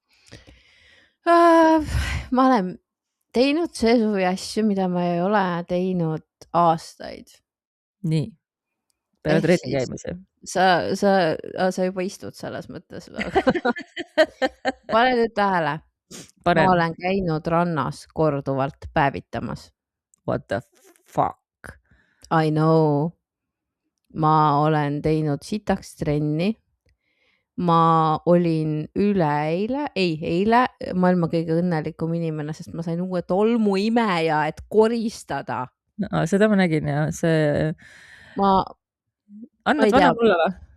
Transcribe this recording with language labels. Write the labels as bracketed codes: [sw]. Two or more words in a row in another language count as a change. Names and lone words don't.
[et] Ma olen teinud see suvi asju, mida ma ei ole teinud aastaid. Nii, peale trenni käimise. Sa juba istud selles mõttes. Pane nüüd tähele. Ma olen käinud rannas korduvalt päevitamas. [en] What the fuck? I know. [et] Ma olen teinud sitaks trenni. Ma olin eile maailma kõige õnnelikum inimene, sest ma sain uue tolmuimeja, et koristada. No, seda ma nägin ja see... Annad vana mulle või?